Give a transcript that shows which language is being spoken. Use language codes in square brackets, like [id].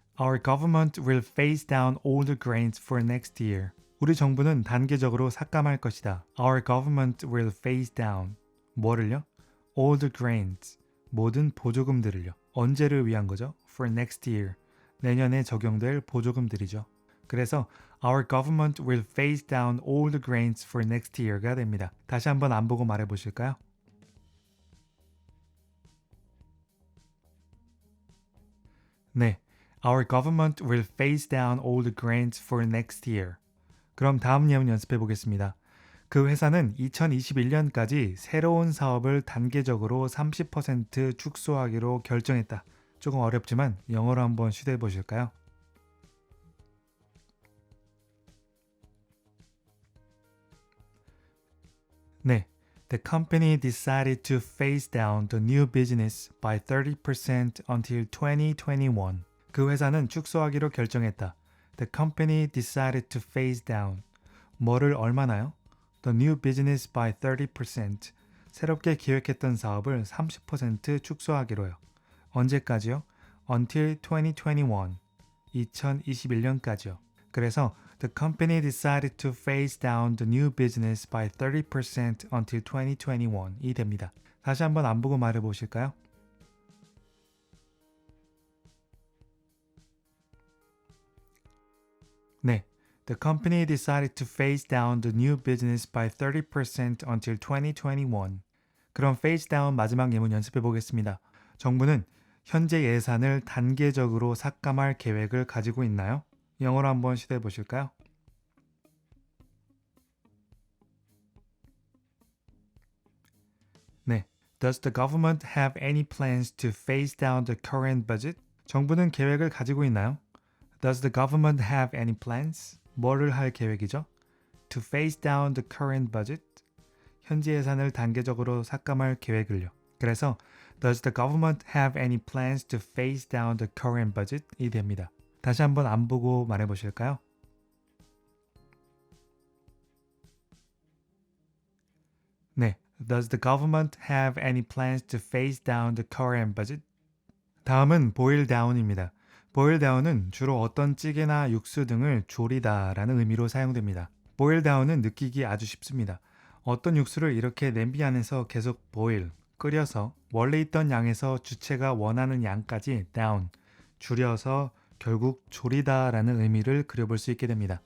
[en] Our government will phase down all the grants for next year. [ko] 우리 정부는 단계적으로 삭감할 것이다. [en] Our government will phase down. [ko] 뭐를요? [en] All the grants. [ko] 모든 보조금들을요. 언제를 위한 거죠? [en] For next year. [ko] 내년에 적용될 보조금들이죠. 그래서 [en] Our government will phase down all the grants for next year가 [ko] 됩니다. 다시 한번 안 보고 말해 보실까요? 네. [en] Our government will phase down all the grants for next year. [ko] 그럼 다음 예문 연습해 보겠습니다. 그 회사는 2021년까지 새로운 사업을 단계적으로 30% 축소하기로 결정했다. 조금 어렵지만 영어로 한번 시도해 보실까요? 네. [en] The company decided to phase down the new business by 30% until 2021. [ko] 그 회사는 축소하기로 결정했다. [en] The company decided to phase down. [ko] 뭐를 얼마나요? [en] The new business by 30%. [ko] 새롭게 기획했던 사업을 30% 축소하기로요. 언제까지요? [en] Until 2021. [ko] 2021년까지요. 그래서 [en] the company decided to phase down the new business by 30% until 2021이 [ko] 됩니다. 다시 한번 안 보고 말해 보실까요? 네. [en] The company decided to phase down the new business by 30% until 2021. [ko] 그럼 phase down 마지막 예문 연습해 보겠습니다. 정부는 현재 예산을 단계적으로 삭감할 계획을 가지고 있나요? 영어로 한번 시도해 보실까요? 네. [en] Does the government have any plans to phase down the current budget? [ko] 정부는 계획을 가지고 있나요? [en] Does the government have any plans? [ko] 뭐를 할 계획이죠? [en] To phase down the current budget? [ko] 현재 예산을 단계적으로 삭감할 계획을요. 그래서 [en] Does the government have any plans to phase down the current budget? [ko] 이 됩니다. 다시 한번 안 보고 말해 보실까요? 네. [en] Does the government have any plans to phase down the current budget? [ko] 다음은 boil down입니다. boil down은 주로 어떤 찌개나 육수 등을 조리다 라는 의미로 사용됩니다. boil down은 느끼기 아주 쉽습니다. 어떤 육수를 이렇게 냄비 안에서 계속 boil, 끓여서 원래 있던 양에서 주체가 원하는 양까지 down, 줄여서 결국 조리다 라는 의미를 그려볼 수 있게 됩니다.